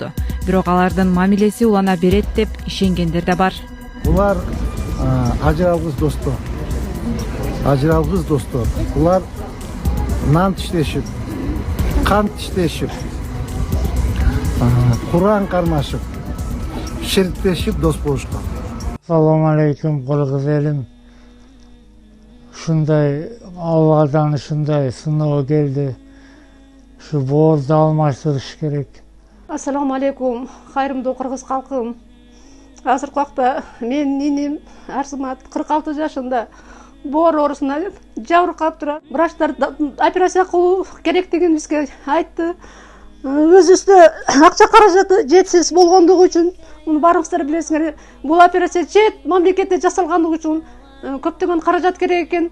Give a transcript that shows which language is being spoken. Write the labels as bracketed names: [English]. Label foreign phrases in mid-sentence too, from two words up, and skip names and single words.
[Kyrgyz] Бирок алардын мамилеси улана берет деп ишенгендер да бар. Булар ажыралгыс достор. Ажыралгыс достор. Булар нан тиштешип, кан тиштешип, Куран кармашып, ширктешип дос болушкан. [Uzbek] Assalomu alaykum Qirg'iz elim. Shunday Allohdan shunday sinov keldi. Shu borni almashtirish kerak. Assalomu alaykum, [Kyrgyz] хайрымдуу кыргыз калкым. Азыркы убакта менин нинем Арсымат 46 жашында боор оорусуна жабыркап турат. Врачтар операция кылуу керектигин бизге айтты. Өзүбүздө акча каражаты жетсиз болгондугу үчүн, муну баарыңыздар билесиңер, бул операция чет мамлекетте жасалгандыгы үчүн көптөгөн каражат керек экен.